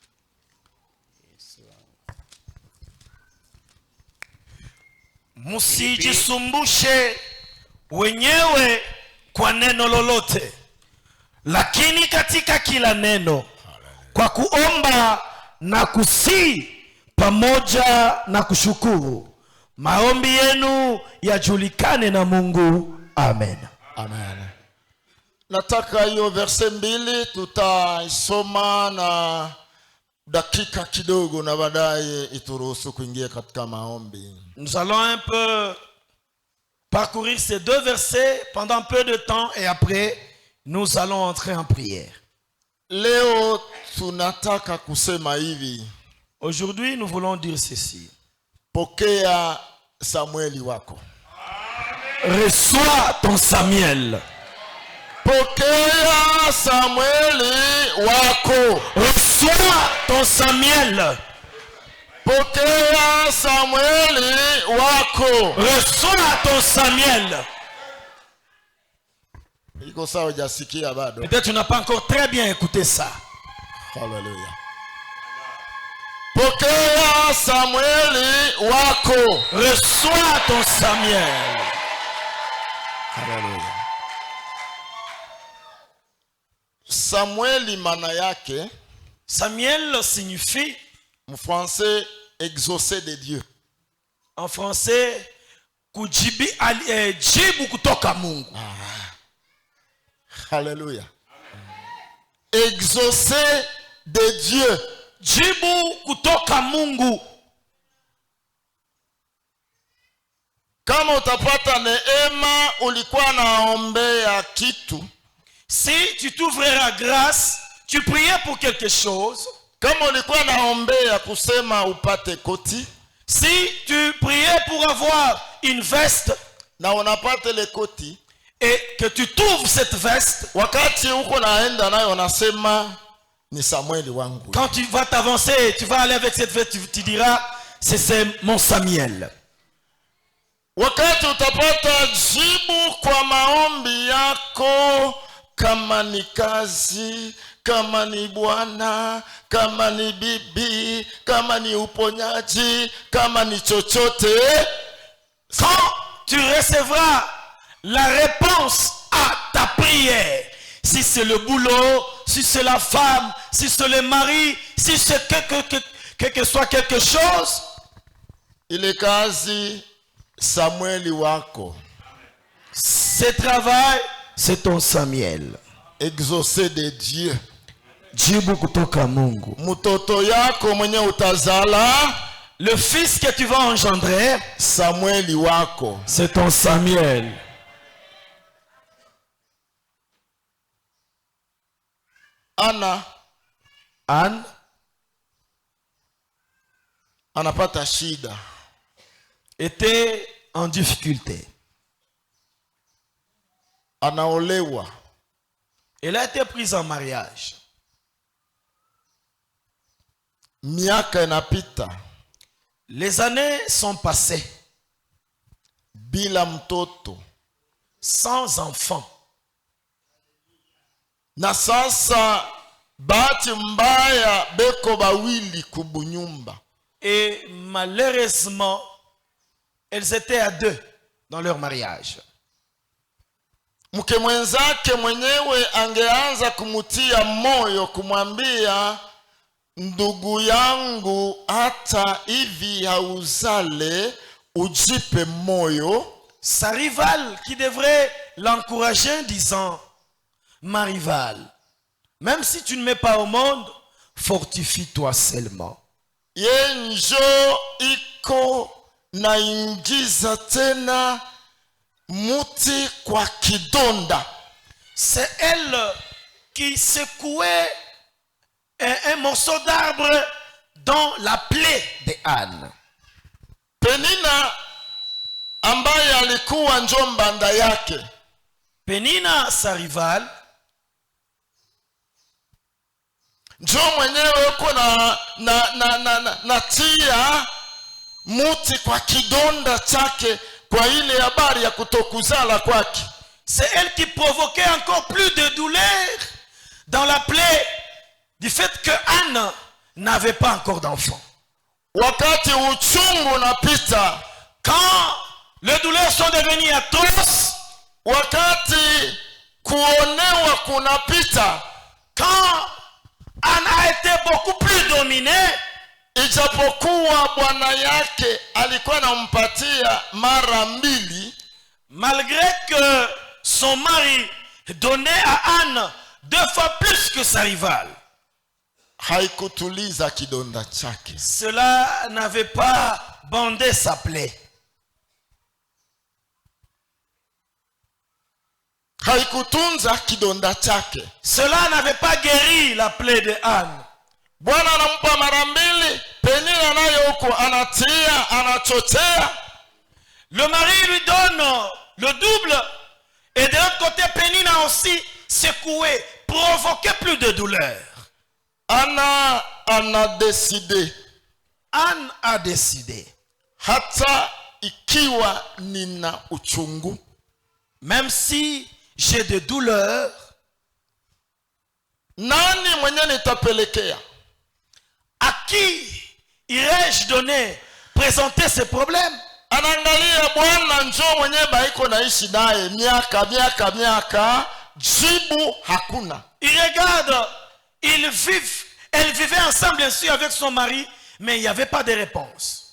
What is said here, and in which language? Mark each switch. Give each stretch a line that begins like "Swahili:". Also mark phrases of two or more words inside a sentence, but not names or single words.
Swahili: Msijisumbushe wenyewe kwa neno lolote, lakini katika kila neno kwa kuomba na kusii pamoja na kushukuru maombi yenu yajulikane na Mungu. Amen. Amen. Nataka hiyo verse 2 tutaisoma na dakika kidogo na baadaye ituruhusu kuingia katika maombi.
French: Nous allons un peu parcourir ces 2 versets pendant un peu de temps et après nous allons entrer en prière.
Swahili: Leo tunataka kusema hivi.
French: Aujourd'hui nous voulons dire ceci.
Swahili: Pokea Samueli wako.
French: Reçois ton Samuel.
Swahili: Pokea Samueli wako.
French: Reçois ton Samuel.
Swahili: Pokea Samueli wako.
French: Reçois ton Samuel.
Swahili: Iko sawa, hujasikia bado?
French: Peut-être tu n'as pas encore très bien écouté ça.
Swahili: Hallelujah. Pokea Samueli wako.
French: Reçois ton Samuel.
Swahili: Hallelujah. Samueli maana yake,
French: Samuel signifie en français, exaucé de Dieu. en français
Swahili: kujibu jibu kutoka Mungu.
French: Hallelujah. Exaucé de Dieu.
Swahili: Jibu kutoka Mungu. Kama utapata neema, ulikuwa naombea kitu,
French: Si tu t'ouvriras grâce, tu priais pour quelque chose.
Swahili: kama ulikuwa naombea kusema upate koti,
French: Si tu priais pour avoir une veste
Swahili: na unapata le koti,
French: et que tu trouves cette veste,
Swahili: wakati huko naenda nayo nasema ni Samueli wangu.
French: quand tu vas t'avancer, tu vas aller avec cette veste, tu diras, c'est mon Samuel.
Swahili: Wakati utapata jibu kwa maombi yako, kama ni kazi, kama ni bwana, kama ni bibi, kama ni uponyaji, kama ni chochote,
French: Quand tu recevras la réponse à ta prière, si c'est le boulot, si c'est la femme, si c'est le mari, si c'est quel que soit quelque chose,
Swahili: ile kazi Samueli wako.
French: ce travail, c'est ton Samuel. Exaucé de Dieu.
Swahili: Jibu kutoka Mungu. Mtoto yako mwenye utazala,
French: Le fils que tu vas engendrer,
Swahili: Samueli wako.
French: c'est ton Samuel.
Swahili: Ana
French: Anne
Swahili: anapata shida.
French: était en difficulté.
Swahili: Anaolewa.
French: Elle a été prise en mariage.
Swahili: Miaka inapita
French: Les années sont passées
Swahili: bila mtoto.
French: sans enfant.
Swahili: Na sasa bahati mbaya beko bawili kubunyumba.
French: Et malheureusement, elles étaient à deux dans leur mariage.
Swahili: Mke mwenzake mwenyewe angeanza kumutia moyo, kumwambia ndugu yangu, hata hivi hauzale, ujipe moyo.
French: Sa rivale qui devrait l'encourager disant, ma rivale, même si tu ne mets pas au monde, fortifie-toi seulement.
Swahili: Yenjo iko na ingiza tena muti kwa kidonda.
French: C'est elle qui secouait un morceau d'arbre dans la plaie de Anne.
Swahili: Penina ambaye alikuwa njo mbanda yake,
French: Pénina, sa rivale,
Swahili: njo mwenyewe uko na tia muti kwa kidonda chake, kwa ile habari ya kutokuzala kwake.
French: c'est elle qui provoquait encore plus de douleur dans la plaie du fait que Anne n'avait pas encore d'enfant.
Swahili: Wakati uchungu unapita,
French: Quand les douleurs sont devenues atroces,
Swahili: wakati kuonewa kunapita,
French: quand Anne a été beaucoup plus dominée,
Swahili: ijapokuwa bwana yake alikuwa anampatia mara mbili,
French: malgré que son mari donnait à Anne 2 fois plus que sa rivale,
Swahili: haikutuliza kidonda chake.
French: cela n'avait pas bandé sa plaie.
Swahili: Haikutunza kidonda chake.
French: Cela n'avait pas guéri la plaie de Anne.
Swahili: Bwana anampa mara mbili, Penina nayo huko anatia, anachochea.
French: Le mari lui donne le double, et de l'autre côté, Pénina aussi secoué, provoquait plus de douleur. Ana décidé, Anne a décidé,
Swahili: hata ikiwa nina uchungu,
French: même si j'ai des douleurs,
Swahili: nani mwenye nitapelekea?
French: à qui irais-je donner, présenter ces problèmes?
Swahili: Anaangalia bwana njo mwenye baiko naishi naye miaka, jibu hakuna.
French: Il regarde, elle vivait ensemble bien sûr avec son mari, mais il n'y avait pas de réponse.